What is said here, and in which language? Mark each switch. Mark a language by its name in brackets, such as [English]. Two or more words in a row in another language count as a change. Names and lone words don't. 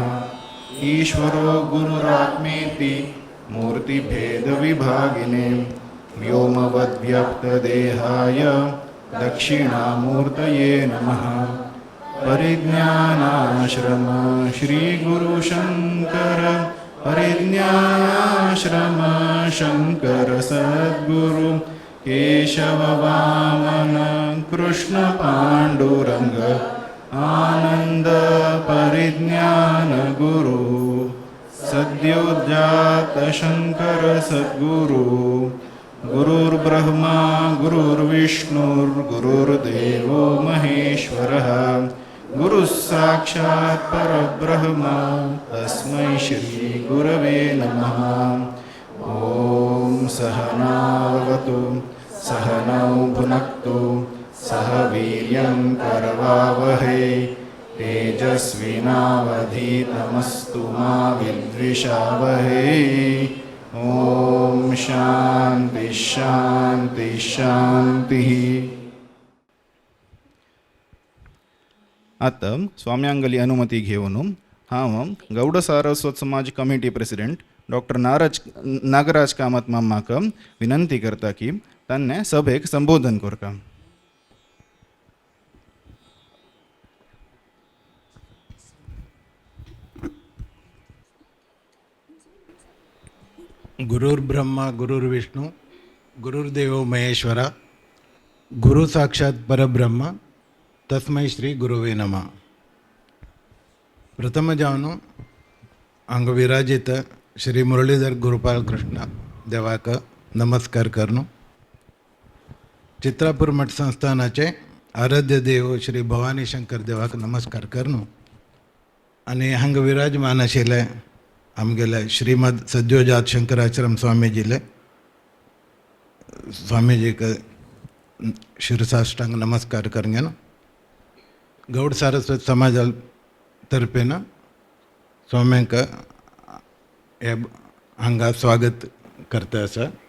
[Sanskrit] ईश्वरो गुरुरात्मेति मूर्तिभेदविभागिने व्योमवद्व्यक्तदेहाय दक्षिणामूर्तये नमः. परिज्ञानाश्रम श्रीगुरुशङ्कर परिज्ञानाश्रम शङ्कर सद्गुरु केशव वामन कृष्ण पाण्डुरङ्ग आनंद परिज्ञान गुरु सद्योजात शंकर सद्गुरु गुरुर्ब्रह्मा गुरुर्विष्णुर्गुरुर्देवो महेश्वरः गुरुः साक्षात् परब्रह्म तस्मै श्री गुरवे नमः. ओम सहनावतु सहनौ भुनक्तु सह वीर्यं करवावहै तेजस्विनावधीतमस्तु मा विद्विषावहै. ओम शांति शांति शांति. [Konkani] आता स्वाम्यांगली अनुमती घेऊन हांव गौड सारस्वत समाज [English] committee president [Konkani] डॉक्टर नागराज कामत मामाक विनंती करता की तान्ने सभेक संबोधन करता. [Sanskrit] गुरुर्ब्रह्मा गुरुर्विष्णु गुरुर्देवो महेश्वरा गुरु साक्षात् परब्रह्म तस्मै श्री गुरुवे नमः. [Konkani] प्रथम जावन हांगा विराजित श्री मुरलीधर गुरुपाल कृष्ण देवाक नमस्कार करनो. चित्रापूर मठ संस्थानाचे आराध्य देव श्री भवानी शंकर देवाक नमस्कार करनो. आनी हांगा विराजमान आशिल्ले आमगेले श्रीमद सद्योजात शंकराश्रम स्वामीजीक शिरसाष्टांग नमस्कार करंगेन. गौड सारस्वत समाजा तर्फेन स्वाम्यांक हे हांगा स्वागत करता आसा.